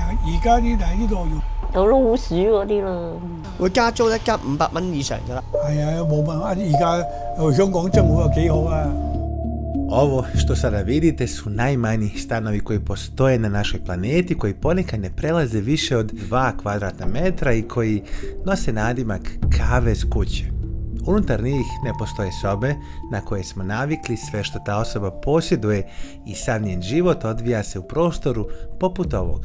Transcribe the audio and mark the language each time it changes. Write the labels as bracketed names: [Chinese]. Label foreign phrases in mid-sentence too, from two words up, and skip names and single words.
[Cantonese] 而家啲嚟呢度要有老鼠嗰啲啦。會加租咧，加500蚊以上㗎啦。係啊，冇問題。而家香港政府又幾好啊。 [Bosnian] Ovo što sada vidite su najmanji stanovi koji postoje na našoj planeti, koji ponekad ne prelaze više od 2 kvadratna metra i koji nose nadimak kave s kuće. Unutar njih ne postoje sobe na koje smo navikli, sve što ta osoba posjeduje i sav njen život odvija se u prostoru poput ovog.